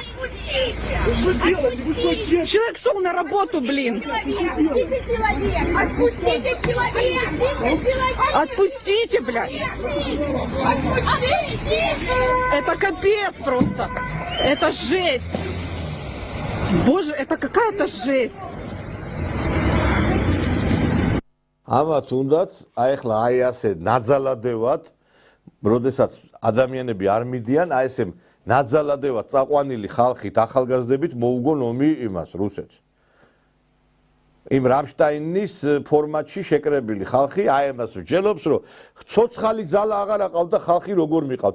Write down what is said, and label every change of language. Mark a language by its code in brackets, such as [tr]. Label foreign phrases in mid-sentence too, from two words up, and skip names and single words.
[ru] Человек шел на работу, блин. Отпустите человека. Отпустите, блядь. Это капец просто. Это жесть. Боже, это какая-то жесть. [ka] ამათ უნდათ აი ახლა აი ასე ნაძალადევად, როდესაც ადამიანები არ მიდიან, აი ესე ნაძალადევად წაყვანილი ხალხით, ახალგაზრდებით მოუგონ ომი იმას რუსეთს. იმ რამშტაინის ფორმატში შეკრებილი ხალხი აი ამას ვჯელობს, რომ ცოცხალი ძალა აღარ აყავდა ხალხი როგორ მიყავთ.